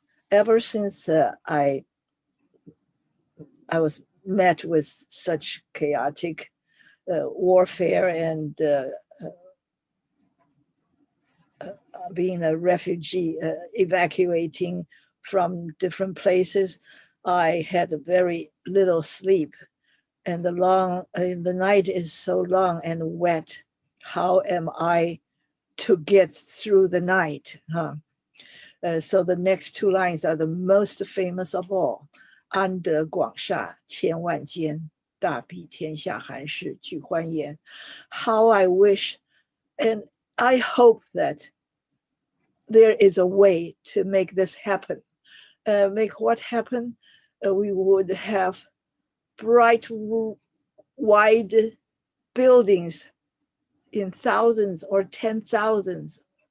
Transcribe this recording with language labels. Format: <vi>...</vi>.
<en>Ever since I was met with such chaotic warfare and being a refugee, evacuating from different places, I had very little sleep, and the night is so long and wet. How am I to get through the night? So the next two lines are the most famous of all.</en> <zh>安得广厦千万间，大庇天下寒士俱欢颜.</zh> <en>How I wish and I hope that there is a way to make this happen. Make what happen? We would have bright, wide buildings in thousands or 10,000s</en>